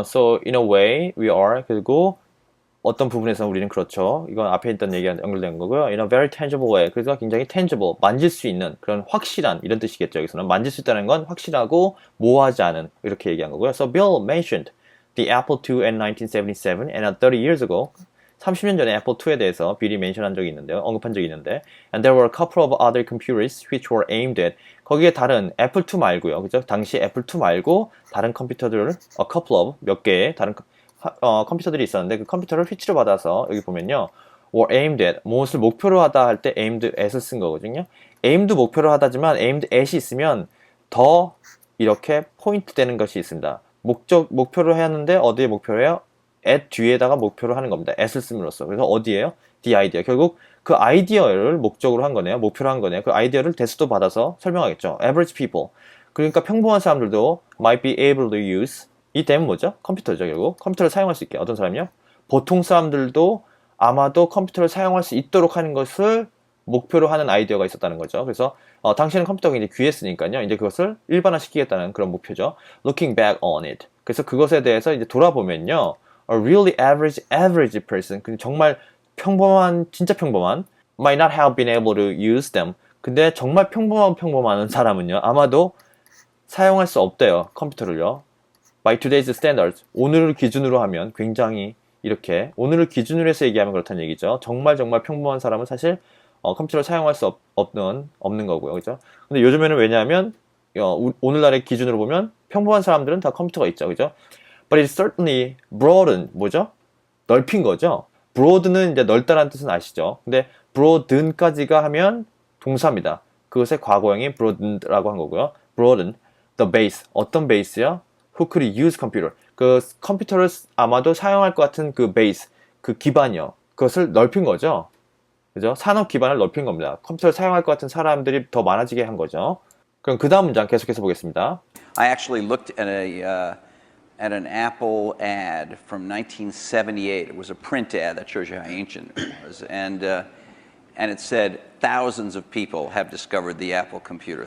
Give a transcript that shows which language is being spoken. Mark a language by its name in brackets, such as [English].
[English] So in a way we are [Korean] 그리고 어떤 부분에서 우리는 그렇죠. 이건 앞에 있던 얘기랑 연결된 거고요. [English] In a very tangible way. [Korean] 그래서 굉장히 tangible, 만질 수 있는 그런 확실한 이런 뜻이겠죠. 여기서는 만질 수 있다는 건 확실하고 모호하지 않은 이렇게 얘기한 거고요. [English] So Bill mentioned the Apple II in 1977 and 30 years ago. [Korean] 30년 전에 애플 II에 대해서 빌이 멘션한 적이 있는데요. 언급한 적이 있는데 [English] and there were a couple of other computers which were aimed at [Korean] 거기에 다른 애플 II 말고요. 그죠? 당시 애플 II 말고 다른 컴퓨터들 [English] a couple of [Korean] 몇 개의 다른 컴퓨터들이 있었는데 그 컴퓨터를 휘치로 받아서 여기 보면요. [English] were aimed at [Korean] 무엇을 목표로 하다 할 때 aimed at을 쓴 거거든요. aimed 목표로 하다지만 aimed at이 있으면 더 이렇게 포인트 되는 것이 있습니다. 목표로 했는데 어디에 목표로 해요? at 뒤에다가 목표로 하는 겁니다. at을 씀으로써. 그래서 어디에요? the idea. 결국 그 아이디어를 목적으로 한 거네요. 목표로 한 거네요. 그 아이디어를 대수도 받아서 설명하겠죠. [English] average people. [Korean] 그러니까 평범한 사람들도 [English] might be able to use [Korean] 이 them은 뭐죠? 컴퓨터죠, 결국. 컴퓨터를 사용할 수 있게. 어떤 사람이요? 보통 사람들도 아마도 컴퓨터를 사용할 수 있도록 하는 것을 목표로 하는 아이디어가 있었다는 거죠. 그래서 당시에는 컴퓨터가 굉장히 귀했으니까요. 이제 그것을 일반화시키겠다는 그런 목표죠. [English] Looking back on it. [Korean] 그래서 그것에 대해서 이제 돌아보면요. [English] A really average person. [Korean] 정말 평범한, 진짜 평범한 [English] might not have been able to use them. [Korean] 근데 정말 평범한 사람은요. 아마도 사용할 수 없대요. 컴퓨터를요. [English] By today's standards. [Korean] 오늘을 기준으로 하면 굉장히 이렇게 오늘을 기준으로 해서 얘기하면 그렇다는 얘기죠. 정말 평범한 사람은 사실 컴퓨터를 사용할 수 없는 거고요. 그죠? 근데 요즘에는 왜냐하면 오늘날의 기준으로 보면 평범한 사람들은 다 컴퓨터가 있죠. 그죠? [English] But it certainly broadened. [Korean] 뭐죠? 넓힌 거죠. broad는 이제 넓다라는 뜻은 아시죠? 근데 broaden까지가 하면 동사입니다. 그것의 과거형이 broadened라고 한 거고요. [English] broaden the base. [Korean] 어떤 base요? [English] Who could use computer. [Korean] 그 컴퓨터를 아마도 사용할 것 같은 그 base, 그 기반이요. 그것을 넓힌 거죠. 그죠? 산업 기반을 넓힌 겁니다. 컴퓨터를 사용할 것 같은 사람들이 더 많아지게 한 거죠. 그럼 그 다음 문장 계속해서 보겠습니다. [English] I actually looked at at an Apple ad from 1978. It was a print ad that shows you how ancient it was, and it said thousands of people have discovered the Apple computer.